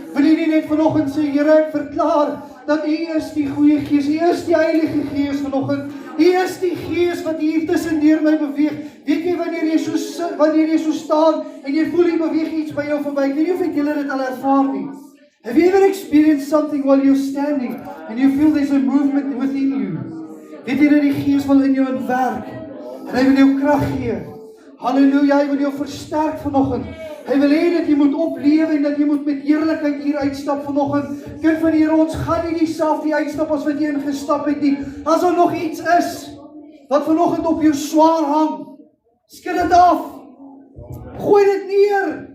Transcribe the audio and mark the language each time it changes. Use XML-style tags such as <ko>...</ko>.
<af>Wil jy nie net vanoggend sê, Here, ek verklaar dat U is die goeie Gees, U is die Heilige Gees vanoggend. U is die Gees wat hier tussendeur my beweeg. Weet jy wanneer jy so staan en jy voel jy beweeg iets by jou verby? Ek weet nie of julle dit al ervaar nie.</af> <en>Have you ever experienced something while you're standing and you feel there's a movement within you?</en> <af>Weet jy dat die Gees wil in jou werk? En hy wil jou krag gee. Halleluja, hy wil jou versterk vanoggend. Hy wil hê dat jy moet oplewe en dat jy moet met heerlikheid hier uitstap vanoggend. Kind van die Here, ons gaan nie dieselfde uitstap as wat jy ingestap het nie. As daar nog iets is wat vanoggend op jou swaar hang, skud dit af. Gooi dit neer.</af>